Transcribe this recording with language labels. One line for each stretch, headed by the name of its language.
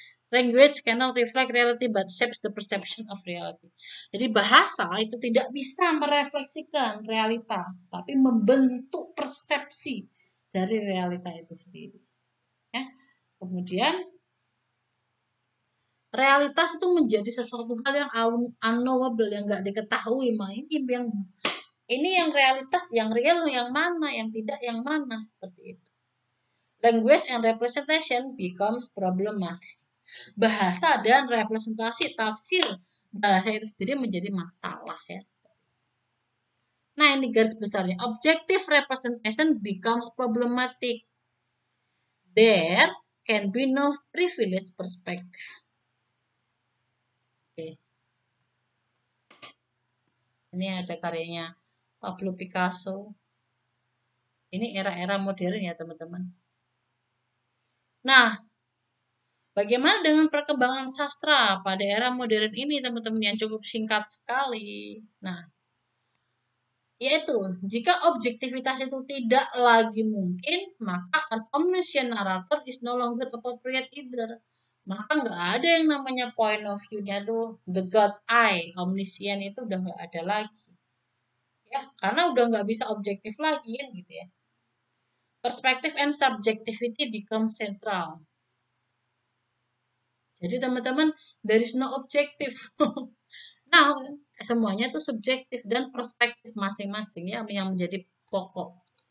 English: Language cannot reflect reality but shapes the perception of reality.
Indonesian: Jadi bahasa itu tidak bisa merefleksikan realita, tapi membentuk persepsi dari realita itu sendiri. Ya. Kemudian realitas itu menjadi sesuatu hal yang unknowable, yang nggak diketahui. Ini yang realitas, yang real, yang mana, yang tidak, yang mana seperti itu.
English: Language and representation becomes problematic.
Indonesian: Bahasa dan representasi tafsir bahasa itu sendiri menjadi masalah ya. Nah ini garis besarnya.
English: Objective representation becomes problematic. There can be no privilege perspective. Oke.
Indonesian: Ini ada karyanya Pablo Picasso. Ini era-era modern ya teman-teman. Nah, bagaimana dengan perkembangan sastra pada era modern ini teman-teman yang cukup singkat sekali. Nah, yaitu jika objektivitas itu tidak lagi mungkin, maka
English: an omniscient narrator is no longer appropriate either.
Indonesian: Maka nggak ada yang namanya point of view-nya tuh
English: the God eye,
Indonesian: omniscient itu udah nggak ada lagi. Ya, karena udah nggak bisa objektif lagi kan gitu ya.
English: Perspective and subjectivity become central.
Indonesian: Jadi teman-teman,
English: there is no objective.
Indonesian: Nah, semuanya itu subjektif dan perspektif masing-masing ya yang menjadi pokok.